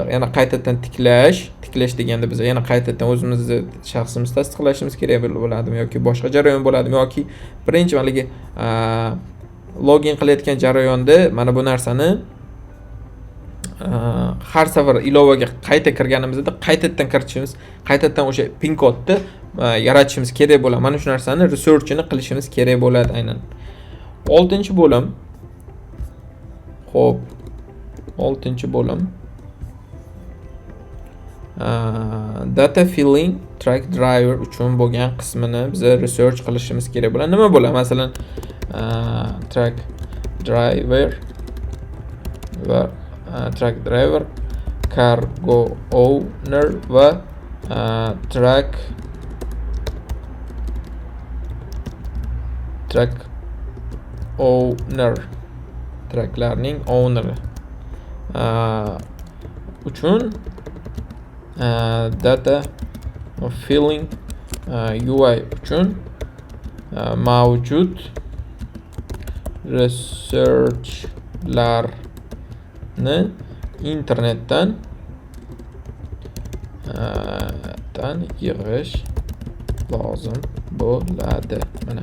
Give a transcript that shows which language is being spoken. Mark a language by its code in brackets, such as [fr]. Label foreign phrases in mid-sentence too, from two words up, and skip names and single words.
[uz] Yana qaytadan tiklash deganda biz yana qaytadan o'zimizni shaxsimizni tasdiqlashimiz kerak bo'ladimi yoki boshqa jarayon bo'ladimi yoki birinchi maligi login qilayotgan jarayonda mana bu narsani har safar ilovaga qayta kirganimizda qaytadan kiritishimiz, qaytadan o'sha pin kodni yaratishimiz kerak bo'ladi. Mana shu narsani researchini qilishimiz kerak bo'ladi aynan. 6-bo'lim. Xo'p, 6-bo'lim. [en] Data filling track driver [uz] uchun bo'lgan qismini biz research qilishimiz kerak bo'ladi. Nima bo'ladi? Masalan, [en] track driver va track driver, cargo owner va track owner, [uz] tracklarning owneri uchun [en] data filling UI [uz] uchun mavjud researchlarni internetdan yig'ish lozim bo'ladi. Mana.